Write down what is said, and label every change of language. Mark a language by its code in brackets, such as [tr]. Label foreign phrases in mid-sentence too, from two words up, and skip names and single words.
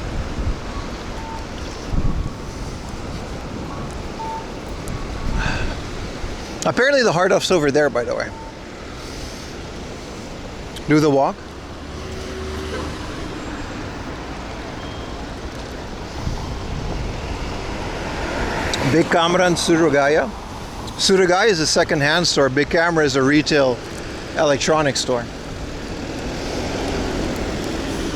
[en] Apparently the hard off's over there, by the way. Do the walk. Big Camera and Suruga-ya. Suruga-ya is a second-hand store. Big Camera is a retail electronics store.